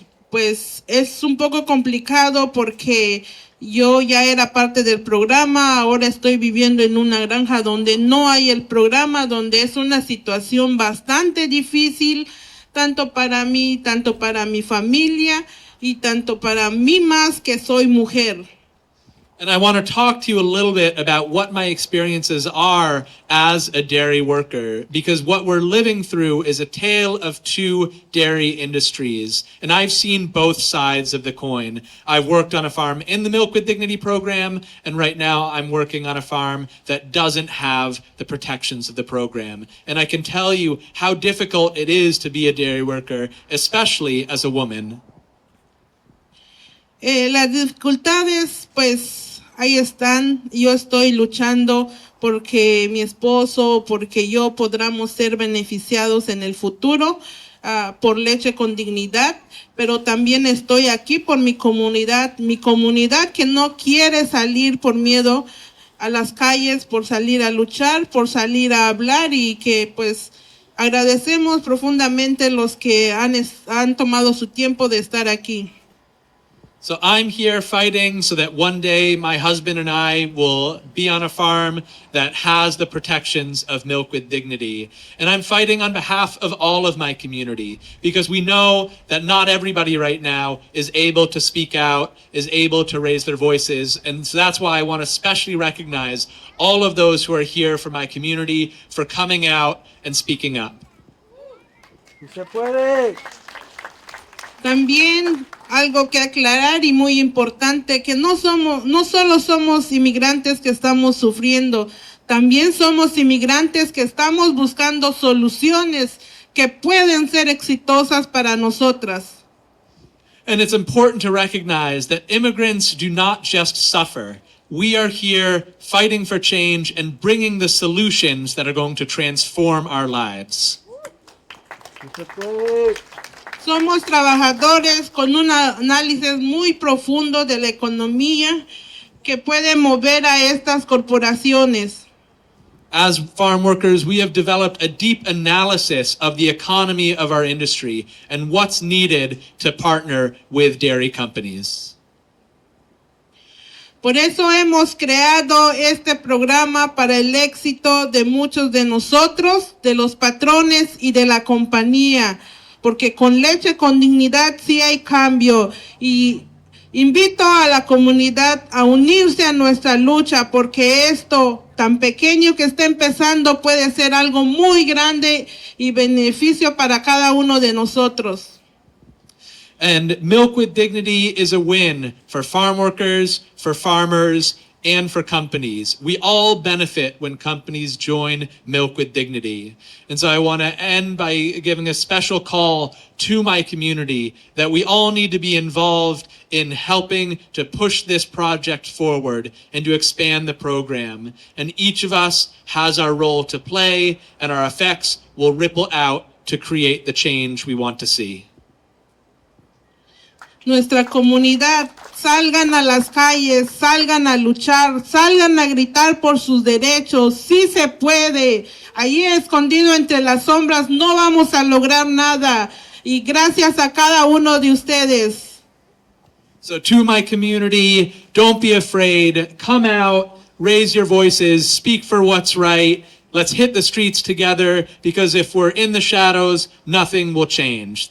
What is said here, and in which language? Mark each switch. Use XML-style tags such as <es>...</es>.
<es>Pues es un poco complicado porque yo ya era parte del programa, ahora estoy viviendo en una granja donde no hay el programa, donde es una situación bastante difícil, tanto para mí, tanto para mi familia y tanto para mí más que soy mujer.</es> <en>And I want to talk to you a little bit about what my experiences are as a dairy worker, because what we're living through is a tale of two dairy industries. And I've seen both sides of the coin. I've worked on a farm in the Milk with Dignity program, and right now I'm working on a farm that doesn't have the protections of the program. And I can tell you how difficult it is to be a dairy worker, especially as a woman.</en> <es>Las dificultades, pues, ahí están. Yo estoy luchando porque mi esposo, porque yo podamos ser beneficiados en el futuro por leche con dignidad, pero también estoy aquí por mi comunidad que no quiere salir por miedo a las calles, por salir a luchar, por salir a hablar y que pues agradecemos profundamente los que han tomado su tiempo de estar aquí.</es> <en>So I'm here fighting so that one day my husband and I will be on a farm that has the protections of Milk with Dignity. And I'm fighting on behalf of all of my community because we know that not everybody right now is able to speak out, is able to raise their voices. And so that's why I want to especially recognize all of those who are here for my community for coming out and speaking up.</en> <es>¡Se puede! También algo que aclarar y muy importante, que no solo somos inmigrantes que estamos sufriendo, También somos inmigrantes que estamos buscando soluciones que pueden ser exitosas para nosotras.</es> <en>And it's important to recognize that immigrants do not just suffer. We are here fighting for change and bringing the solutions that are going to transform our lives.</en> <es>Sí se puede. Somos trabajadores con un análisis muy profundo de la economía que puede mover a estas corporaciones.</es> <en>As farm workers, we have developed a deep analysis of the economy of our industry and what's needed to partner with dairy companies.</en> <es>Por eso hemos creado este programa para el éxito de muchos de nosotros, de los patrones y de la compañía, porque con Leche con Dignidad sí hay cambio. Y invito a la comunidad a unirse a nuestra lucha, porque esto tan pequeño que está empezando puede ser algo muy grande y beneficio para cada uno de nosotros.</es> <en>And Milk with Dignity is a win for farm workers, for farmers, and for companies. We all benefit when companies join Milk with Dignity. And so I want to end by giving a special call to my community that we all need to be involved in helping to push this project forward and to expand the program. And each of us has our role to play, and our effects will ripple out to create the change we want to see.</en> <es>Nuestra comunidad, salgan a las calles, salgan a luchar, salgan a gritar por sus derechos, sí se puede. Allí escondido entre las sombras no vamos a lograr nada. Y gracias a cada uno de ustedes.</es> <en>So to my community, don't be afraid. Come out, raise your voices, speak for what's right. Let's hit the streets together, because if we're in the shadows, nothing will change.</en>